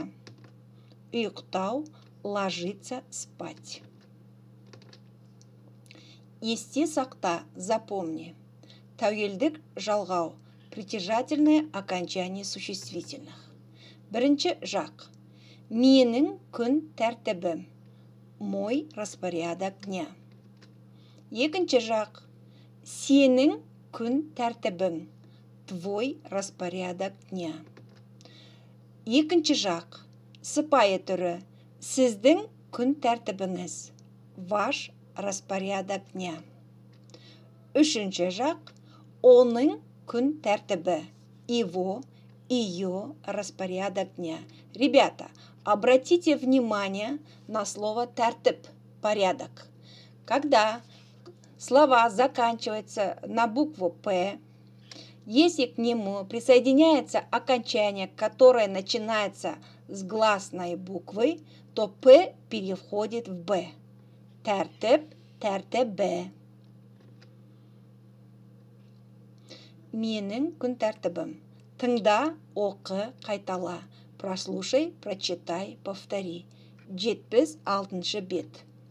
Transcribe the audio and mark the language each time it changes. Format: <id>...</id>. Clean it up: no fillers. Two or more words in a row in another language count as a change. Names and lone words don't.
<ru>Ұйықтау. Ложиться спать.</ru> <kk>Есте сақта, запомни. Тәуелдік жалғау.</kk> <ru>Притяжательное окончание существительных.</ru> <kk>Бірінші жақ. Менің күн тәртібім.</kk> <ru>Мой распорядок дня.</ru> <kk>Екінші жақ. Сенің күн тәртібің.</kk> <ru>Твой распорядок дня.</ru> <kk>Екінші жақ. Сыпайы түрі. Сіздің күн тәртібіңіз.</kk> <ru>Ваш распорядок дня.</ru> <kk>Үшінші жақ. Оның күн тәртібі.</kk> <ru>Его, ее распорядок дня. Ребята, обратите внимание на слово тәртіп, порядок. Когда слова заканчиваются на букву «П», если к нему присоединяется окончание, которое начинается с гласной буквы, то «П» переходит в «Б».</ru> <kk>Тәртіп, тәртібі. Менің күн тәртібім. Тыңда, оқы, қайтала.</kk> <ru>Прослушай, прочитай, повтори.</ru> <kk>76-шы бет.</kk>